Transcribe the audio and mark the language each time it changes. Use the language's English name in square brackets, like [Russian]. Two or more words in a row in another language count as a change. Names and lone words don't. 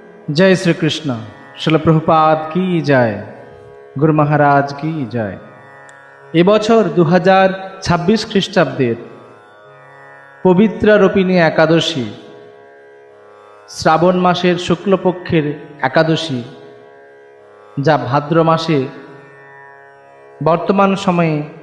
[Hindi] जय श्री कृष्ण। शिल प्रभुपाद की जय, गुरु महाराज की जय। [Bangla] এবছর 2026 খ্রিস্টাব্দের পবিত্রা রোপিণী একাদশী, শ্রাবণ মাসের শুক্লপক্ষের একাদশী, যা ভাদ্র মাসে বর্তমান সময়ে